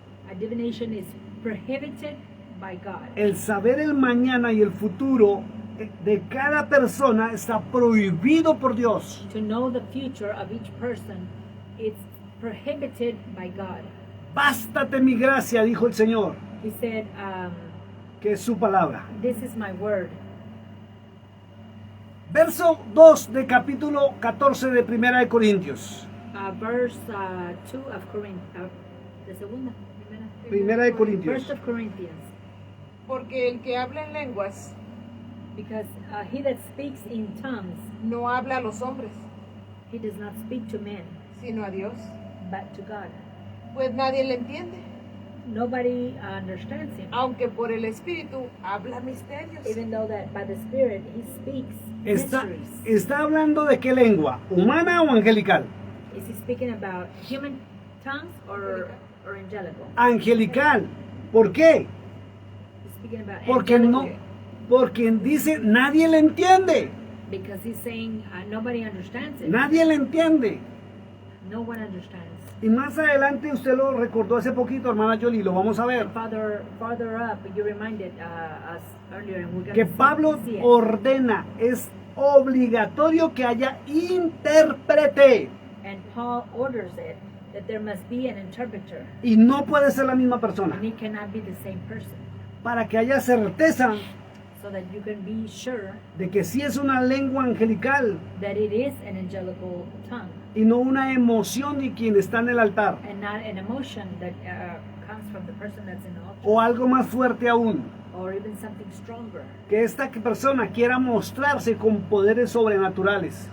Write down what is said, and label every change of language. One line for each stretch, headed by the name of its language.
English: A divination is prohibited by God.
Spanish: El saber el mañana y el futuro de cada persona está prohibido por Dios.
English: To know the future of each person, it's prohibited by God.
Spanish: Bástate mi gracia, dijo el Señor,
English: He said,
Spanish: que es su palabra.
English: this is my word.
Spanish: Verso 2 de capítulo 14 de Primera de Corintios.
English: Verse 2 of Corinthians. The segunda,
Spanish: Primera de Corintios.
English: First of Corinthians.
Spanish: Porque el que habla en lenguas
English: Because he that speaks in tongues,
Spanish: no habla a los hombres,
English: he does not speak to men,
Spanish: sino a Dios,
English: but to God.
Spanish: pues nadie le entiende,
English: Nobody understands him,
Spanish: aunque por el Espíritu habla misterios.
English: even though that by the Spirit he speaks mysteries.
Spanish: Está hablando de qué lengua, humana o angelical.
English: Is he speaking about human tongues or angelical?
Spanish: Angelical. ¿Por qué?
English: He's speaking about
Spanish: Porque no,
English: angelical
Spanish: porque dice nadie le entiende.
English: because he's saying nobody understands it.
Spanish: Nadie le entiende.
English: No one understands.
Spanish: Y más adelante usted lo recordó hace poquito, hermana Jolie, lo vamos a ver.
English: Farther up, you reminded us earlier, and we're going
Spanish: Que
English: to
Spanish: Pablo
English: see it.
Spanish: ordena, es obligatorio que haya intérprete.
English: And Paul orders it that there must be an interpreter,
Spanish: Y no puede ser la misma persona.
English: and it cannot be the same person,
Spanish: Para que haya certeza
English: so that you can be sure
Spanish: de que sí es una lengua angelical
English: that it is an angelical tongue
Spanish: y no una emoción de quien está en el altar.
English: and not an emotion that comes from the person that's in the altar,
Spanish: o algo más fuerte aún,
English: or even something stronger.
Spanish: que esta persona quiera mostrarse con poderes sobrenaturales.